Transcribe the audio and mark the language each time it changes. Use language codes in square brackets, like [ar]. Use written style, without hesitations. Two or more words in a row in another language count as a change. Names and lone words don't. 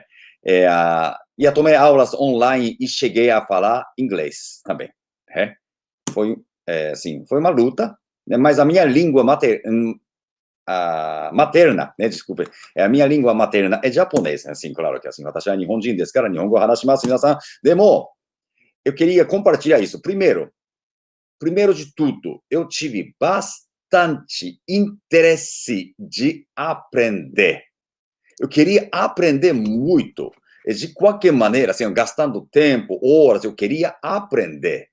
[pt] E eu tomei aulas online e cheguei a falar inglês também, né? Foi, assim, foi uma luta, né? Mas a minha língua materna, né, desculpe, a minha língua materna é japonês, né? Assim, claro que assim, [ja] 私は日本人ですから日本語を話します、皆さん. Demo, [pt] eu queria compartilhar isso. Primeiro de tudo, eu tive bastante interesse de aprender. Eu queria aprender muito. De qualquer maneira, assim, gastando tempo, horas, eu queria aprender.